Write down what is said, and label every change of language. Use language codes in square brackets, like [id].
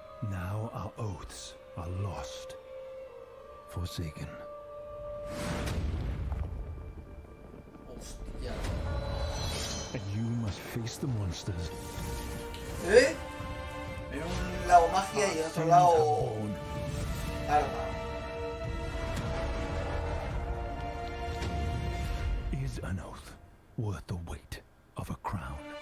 [en] Now our oaths are lost, forsaken. [es] Hostia. [en] And you must face the monsters. ¿Eh? [es] En un lado magia y en otro lado arma. [en] Is an oath worth the weight of a crown?